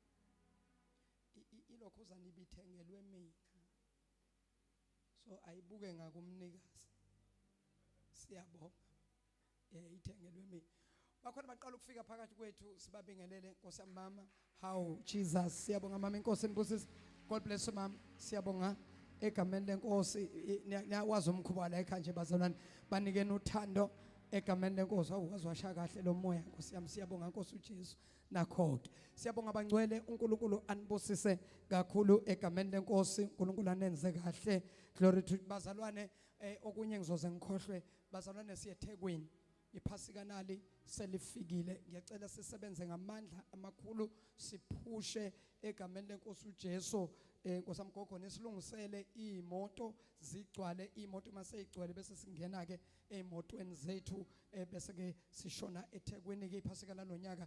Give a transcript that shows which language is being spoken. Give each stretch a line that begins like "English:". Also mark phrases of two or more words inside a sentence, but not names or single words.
Zulu: ilokho uzanibithengelwe mina so ayibuke ngakumnikazi siyabonga ithengelwe mina bakhona baqala ukufika phakathi kwethu sibabingelele Nkosi yami mama how Jesus siyabonga mama inkosi inibusise
English: God bless you
Zulu: mama siyabonga egameni lenkosi niyawazi umkhuba la ekhaya nje bazalwane banikene uthando egameni lenkosi awuwazwasha kahle lo moya Nkosi yami siyabonga Nkosi uJesu nakho-ke siyabonga abangcwele uNkulunkulu anibusise kakhulu egameni lenkosi uNkulunkulu anenze kahle
English: glory to
Zulu: bazalwane okunye ngizoze ngikhohlwe bazalwane siye eThekwini iphasika nali selifikile ngiyacela sisebenze ngamandla amakhulu siphushe egameni lenkosi uJesu Nkosi amgogo nesilungisele imoto zigcwale imoto mase igcwele bese singena ke emotweni zethu bese ke sishona eThekwini ke iphasika lalonyaka